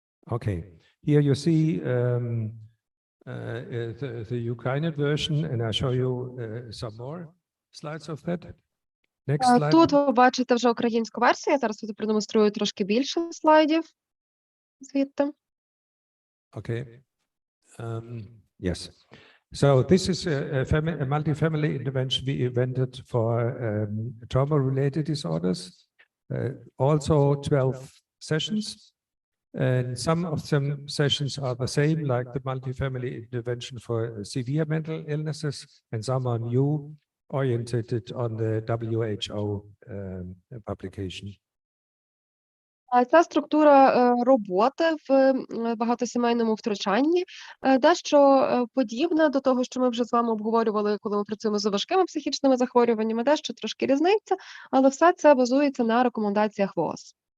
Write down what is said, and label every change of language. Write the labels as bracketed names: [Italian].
[English] Okay, here you see the Ukrainian version, and I'll show you some more slides of that. Next slide. [Ukrainian] Тут ви бачите вже українську версію. Я зараз продемонструю трошки більше слайдів звідти. [English] Okay. Yes. So this is a multi-family intervention we invented for trauma-related disorders. Also 12 sessions. And some of them sessions are the same, like the multi-family intervention for severe mental illnesses, and some are new, oriented on the WHO publication. [Ukrainian] Ця структура роботи в багатосімейному втручанні дещо подібна до того, що ми вже з вами обговорювали, коли ми працюємо з важкими психічними захворюваннями, дещо трошки різниця, але все це базується на рекомендаціях ВООЗ.